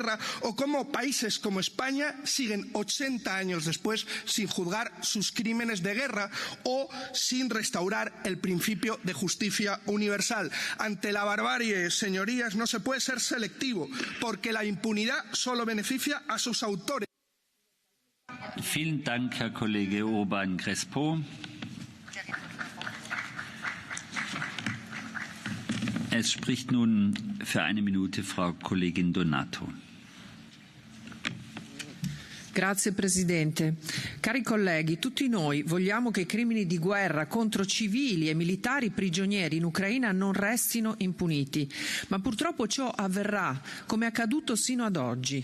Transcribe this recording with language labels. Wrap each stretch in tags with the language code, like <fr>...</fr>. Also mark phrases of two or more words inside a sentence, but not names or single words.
<es>guerra, o cómo países como España siguen 80 años después sin juzgar sus crímenes de guerra o sin restaurar el principio de justicia universal. Ante la barbarie, señorías, no se puede ser selectivo, porque la impunidad solo beneficia a sus autores.</es> <de>Vielen Dank, Herr Kollege Urban Crespo. Es spricht nun für eine Minute Frau Kollegin Donato.</de> <it>Grazie Presidente. Cari colleghi, tutti noi vogliamo che i crimini di guerra contro civili e militari prigionieri in Ucraina non restino impuniti, ma purtroppo ciò avverrà, come è accaduto sino ad oggi.</it>